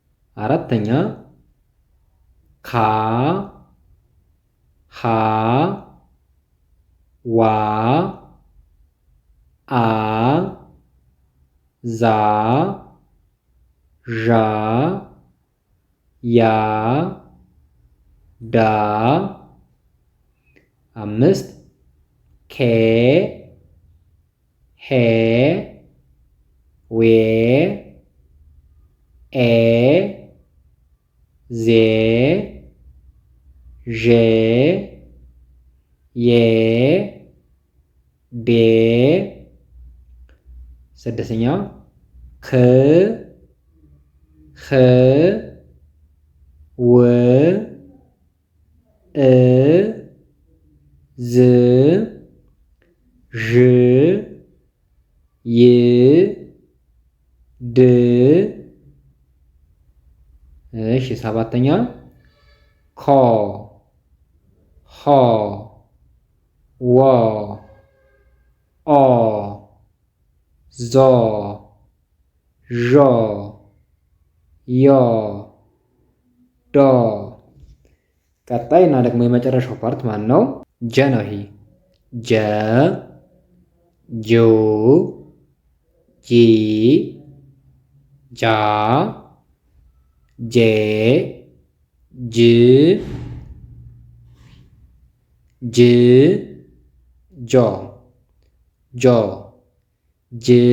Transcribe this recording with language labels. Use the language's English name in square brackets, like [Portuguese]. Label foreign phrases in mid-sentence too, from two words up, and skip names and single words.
[Amharic] አራተኛ ካ ሃ ዋ አ ዛ ዣ ያ ዳ አምስት ኬ ሄ ዌ ኤ ዜ ዤ ዬ ዴ ስድስተኛ ክ ህ ው እ ዝ ዥ ይ ድ እሺ ሰባተኛ ኮ ሆ ዎ ኦ ዞ ዦ ዮ ዶ ቀጣይ እና ደግሞ የመጨረሻው ፓርት ማን ነው? ጀ ነው። ይሄ ጀ ጆ ጂ ጃ ጄ ጅ ጅ ጆ ጆ ጅ